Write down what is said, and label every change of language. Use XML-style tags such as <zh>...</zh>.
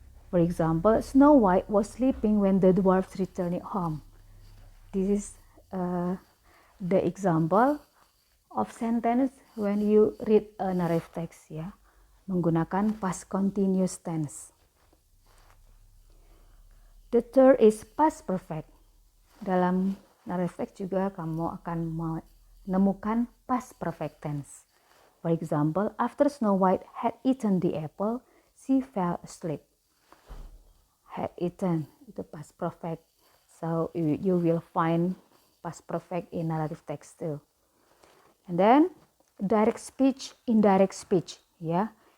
<en>For example, Snow White was sleeping when the dwarfs returned home. This is the example of sentence when you read a narrative text,</en> <id>ya, menggunakan</id> <en>past continuous tense. The third is past perfect.</en> <id>Dalam narrative text juga kamu akan menemukan past perfect tense.</id> <en>For example, after Snow White had eaten the apple, she fell asleep. Had eaten, itu past perfect. So you will find past perfect in narrative text too. And then direct speech, indirect speech, ya.</en>